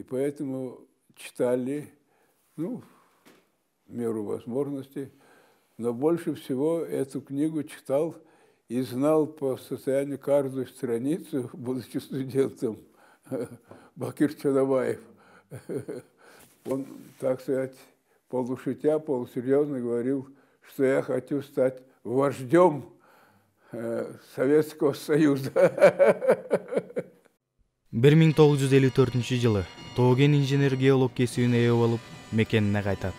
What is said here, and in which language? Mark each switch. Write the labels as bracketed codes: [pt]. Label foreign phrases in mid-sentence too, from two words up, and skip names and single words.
[ru] поэтому читали, в меру возможности, Но больше всего эту книгу читал и знал по состоянию каждую страницу, будучи студентом, Бакир Чодобаев. Он, так сказать, полушутя, полусерьезно говорил, что я хочу стать вождем Советского Союза. [ky] 1954-жылы Тоген инженер-геолог кесибине ээ болуп, мекенине кайтат.